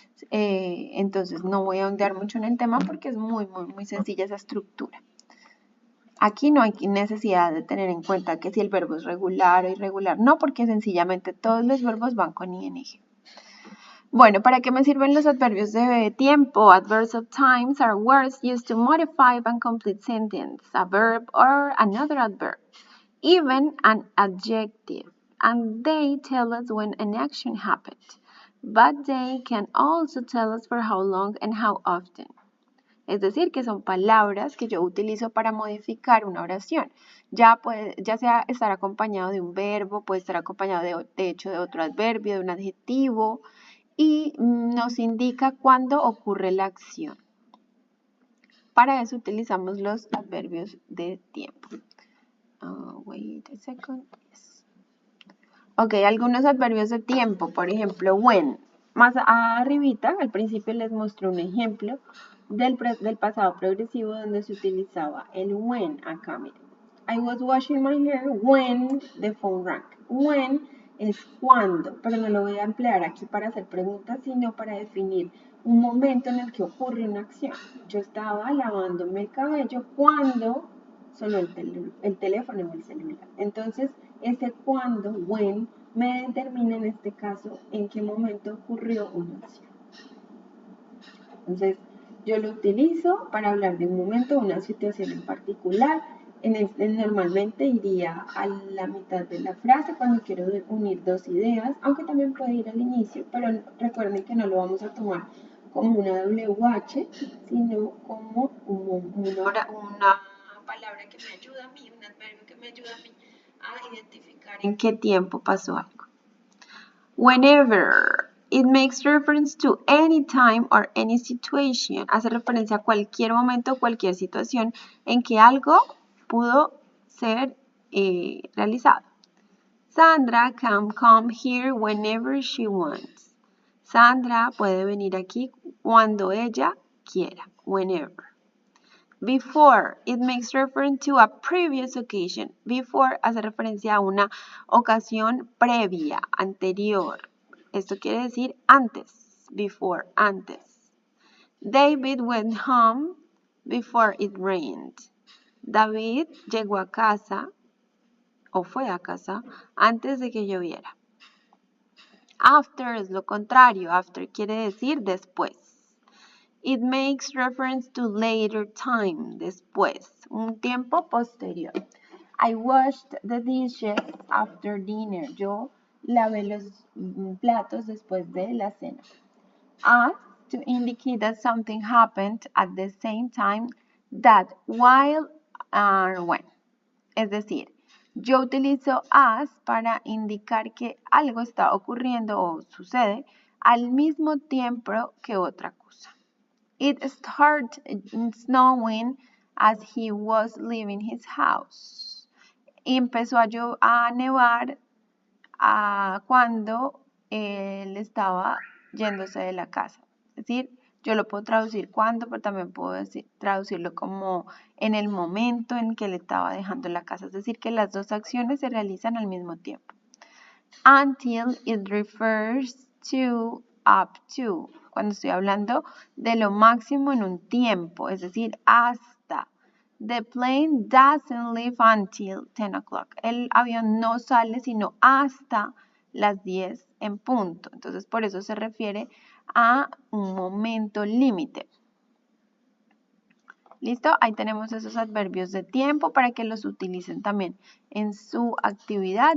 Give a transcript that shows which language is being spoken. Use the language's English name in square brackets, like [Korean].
[Spanish] Entonces no voy a ondear mucho en el tema porque es muy sencilla esa estructura. Aquí no hay necesidad de tener en cuenta que si el verbo es regular o irregular. No, porque sencillamente todos los verbos van con ing. Bueno, ¿para qué me sirven los adverbios de tiempo? [English] Adverbs of times are words used to modify and complete sentence, a verb or another adverb, even an adjective, and they tell us when an action happened, but they can also tell us for how long and how often. [Spanish] Es decir, que son palabras que yo utilizo para modificar una oración. Ya sea estar acompañado de un verbo, puede estar acompañado de hecho de otro adverbio, de un adjetivo, y nos indica cuándo ocurre la acción. Para eso utilizamos los adverbios de tiempo. [English] Wait a second. Yes. [Spanish] Ok, algunos adverbios de tiempo, por ejemplo, when. Más arribita, al principio les mostré un ejemplo del pasado progresivo donde se utilizaba el when. Acá, miren. [English] I was washing my hair when the phone rang. [Spanish] When es cuando, pero no lo voy a emplear aquí para hacer preguntas, sino para definir un momento en el que ocurre una acción. Yo estaba lavándome el cabello cuando sonó el teléfono o el celular. Entonces, ese cuando, when, me determina en este caso en qué momento ocurrió una acción. Entonces, yo lo utilizo para hablar de un momento, una situación en particular. Normalmente iría a la mitad de la frase cuando quiero unir dos ideas, aunque también puede ir al inicio, pero recuerden que no lo vamos a tomar como una WH, sino como una palabra que me ayuda a mí, un adverbio que me ayuda a mí a identificar en qué tiempo pasó algo. [English] Whenever. It makes reference to any time or any situation. [Spanish] Hace referencia a cualquier momento o cualquier situación en que algo pudo ser realizado. [English] Sandra can come here whenever she wants. [Spanish] Sandra puede venir aquí cuando ella quiera. [English] Whenever. Before, it makes reference to a previous occasion. [Spanish] Before hace referencia a una ocasión previa, anterior. Esto quiere decir antes. Before, antes. [English] David went home before it rained. [Spanish] David llegó a casa o fue a casa antes de que lloviera. After es lo contrario. After quiere decir después. [English] It makes reference to later time, [Spanish] después, un tiempo posterior. [English] I washed the dishes after dinner. [Spanish] Yo lavé los platos después de la cena. [English] At, to indicate that something happened at the same time that, while, and when. [Spanish] Es decir, yo utilizo as para indicar que algo está ocurriendo o sucede al mismo tiempo que otra cosa. [English] It started snowing as he was leaving his house. [Spanish] Empezó a nevar cuando él estaba yéndose de la casa. Es decir, yo lo puedo traducir cuando, pero también puedo traducirlo como en el momento en que él estaba dejando la casa. Es decir, que las dos acciones se realizan al mismo tiempo. [English] Until it refers to up to, [Spanish] cuando estoy hablando de lo máximo en un tiempo, es decir, hasta. [English] The plane doesn't leave until 10 o'clock. [Spanish] El avión no sale sino hasta las 10 en punto. Entonces, por eso se refiere a un momento límite. ¿Listo? Ahí tenemos esos adverbios de tiempo para que los utilicen también en su actividad.